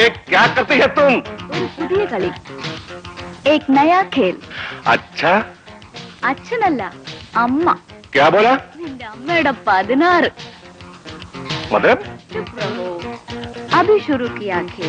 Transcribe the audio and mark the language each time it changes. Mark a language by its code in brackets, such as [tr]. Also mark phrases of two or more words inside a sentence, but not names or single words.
[hi] क्या करते हैं तुम? [ml] ഒരു പുതിയ കളി. [hi] एक नया खेल. अच्छा, [ml] അച്ഛനല്ല, അമ്മ. [hi] क्या बोला? [ml] നിന്റെ അമ്മയുടെ 16. [hi] मतलब? चुप रहो. अभी शुरू किया खेल.